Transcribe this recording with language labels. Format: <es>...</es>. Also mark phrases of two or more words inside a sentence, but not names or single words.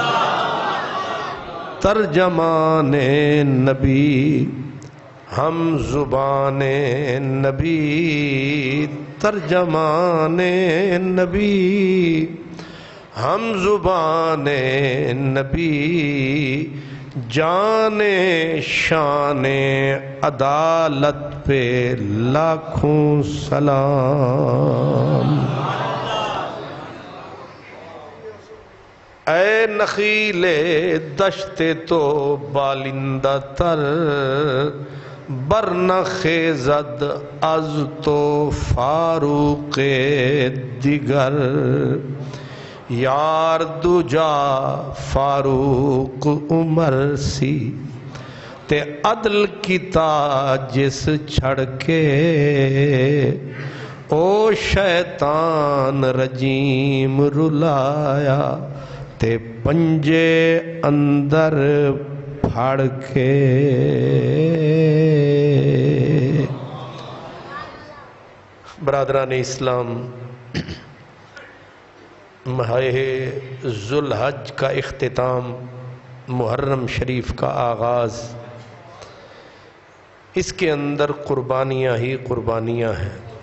<ur>ترجمان نبی ہم زبان نبی، ترجمان نبی ہم زبان نبی، جان شان عدالت پہ لاکھوں سلام۔</ur> <fa>اے نخیل دشت تو بالندہ تر، برنہ خیزد از تو فاروق دیگر،</fa> <pa>یار دوجا فاروق عمر سی تے عدل کیتا جس چھڑ کے، او شیطان رجیم رلایا تے پنجے اندر پھاڑ کے۔</pa> <ur>برادران اسلام، ماہ ذوالحج کا اختتام، محرم شریف کا آغاز، اس کے اندر قربانیاں ہی قربانیاں ہیں،</ur>